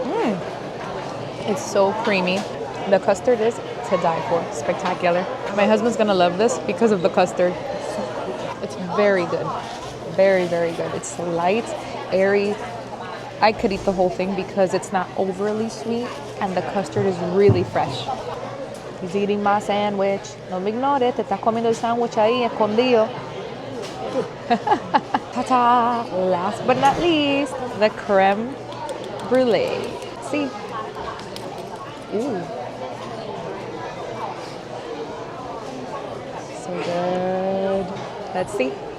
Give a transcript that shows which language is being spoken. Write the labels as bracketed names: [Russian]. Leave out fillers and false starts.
[English] It's so creamy. The custard is to die for. Spectacular. My husband's gonna love this because of the custard. It's very good. Very, very good. It's light, airy. I could eat the whole thing because it's not overly sweet and the custard is really fresh. He's eating my sandwich. [Spanish] No me ignores, te estás comiendo el sándwich ahí escondido. [English] Ta-ta! Last but not least, the creme brulee. See? Ooh. So good. Let's see.